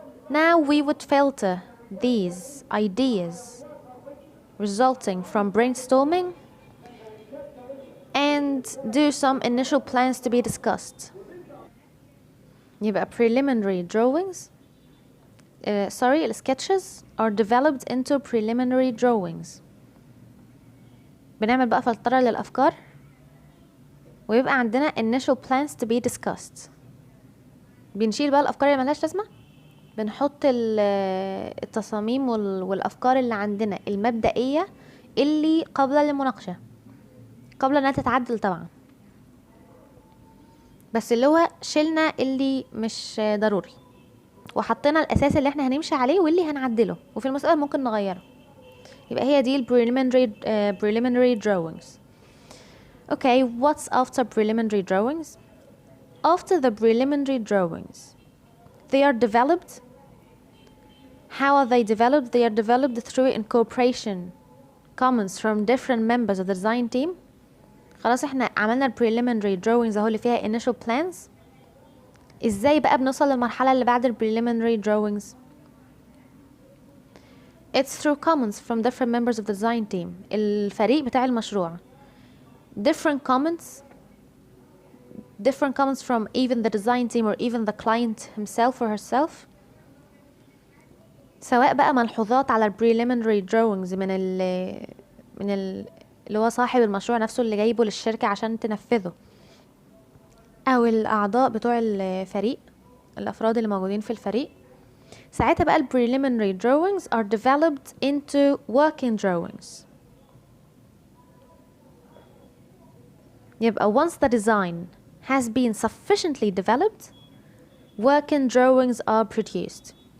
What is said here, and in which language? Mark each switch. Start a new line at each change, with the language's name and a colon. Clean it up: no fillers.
English: Now we would filter these ideas resulting from brainstorming and do some initial plans to be discussed.
Arabic: يبقى
English: preliminary drawings sketches are developed into preliminary drawings.
Arabic: بنعمل بقى فلترة للأفكار، ويبقى عندنا
English: initial plans to be discussed.
Arabic: بنشيل بقى الأفكار اللي ملهاش لازمة، بنحط التصاميم والأفكار اللي عندنا المبدئية اللي قبل المناقشة، قبل انها تتعدل طبعا، بس اللي هو شلنا اللي مش ضروري وحطينا الأساس اللي احنا هنمشي عليه واللي هنعدله، وفي المستقبل ممكن نغيره. يبقى هي دي preliminary drawings.
English: Okay, what's after preliminary drawings? After the preliminary drawings, they are developed. How are they developed? They are developed through incorporation comments from different members of the design team.
Arabic: خلاص احنا عملنا preliminary drawings اهو اللي فيها initial plans. ازاي بقى بنوصل للمرحلة اللي بعد preliminary drawings؟
English: It's through comments from different members of the design team.
Arabic: الفريق بتاع المشروع.
English: Different comments from even the design team or even the client himself or herself.
Arabic: سواء بقى ملحوظات على preliminary drawings من اللي هو صاحب المشروع نفسه اللي جايبه للشركة عشان تنفذه، أو الأعضاء بتوع الفريق، الأفراد اللي موجودين في الفريق. ساعتها بقى
English: preliminary drawings are developed into working drawings.
Arabic: يبقى
English: once the design has been sufficiently developed, working drawings are produced.